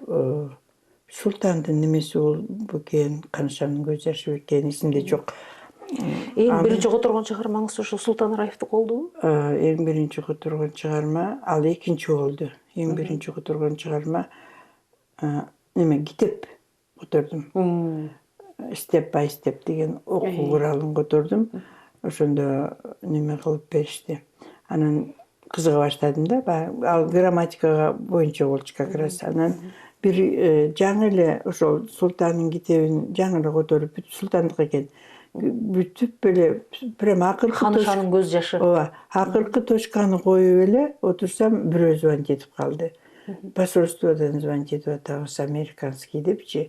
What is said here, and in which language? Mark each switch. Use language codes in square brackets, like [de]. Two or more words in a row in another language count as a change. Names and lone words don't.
[ky] Султандын немеси болбу экен, Канышанын көз жашы экен, эсимде жок. Эң биринчи которгон чыгармаңыз ошо Султан Раевдик болдубу? Эң биринчи которгон чыгарма ал экинчи болду. Эң биринчи которгон чыгарма китеп котордум. [en] Step by step [ky] деген окуу куралын котордум. Ошондо неме кылып беришти. Анан кызыга баштадым да, ал грамматикага боюнча болчу [ru] как раз. [ky] Анан бир жаңы эле ошол Султандын китебин жаңы эле которуп бүтүп, Султандык экен. Бүтүп эле прямо акыркы Канышанын көз жашы. Ооба, акыркы точканы коюп эле отурсам бирөө звонить этип калды. Посольстводон звонить этип атабыз, американский депчи.